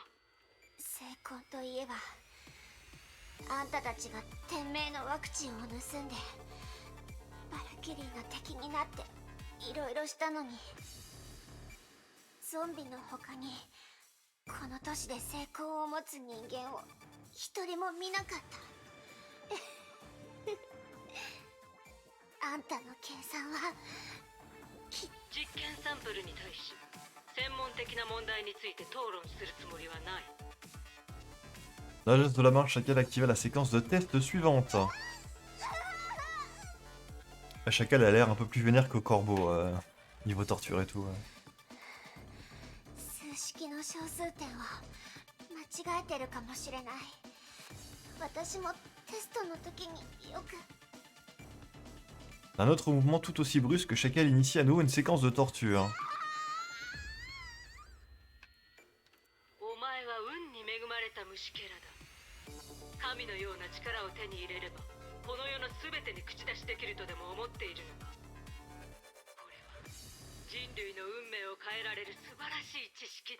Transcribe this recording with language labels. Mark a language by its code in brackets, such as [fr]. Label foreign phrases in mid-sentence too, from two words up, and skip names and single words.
[ja] 成婚といえば、あんたたちが天命のワクチンを盗んでバラキリーの敵になっていろいろしたのに、ゾンビの他にこの都市で成功を持つ人間を一人も見なかった。あんたの計算は実験サンプルに対し専門的な問題について討論するつもりはない。 [fr] Dans le geste de la main, chacun activa la séquence de test suivante. Chacal a l'air un peu plus vénère que Corbeau, niveau torture et tout. [ja] 数式の小数点を間違えてるかもしれない。私もテストの時によく。 [fr] Un autre mouvement tout aussi brusque, Chacal initie à nouveau une séquence de torture. [ja] お前は運に恵まれた虫けらだ。神のような力を手に入れればこの世の全てに口出しできるとでも思っているのか。これは人類の運命を変えられる素晴らしい知識だ。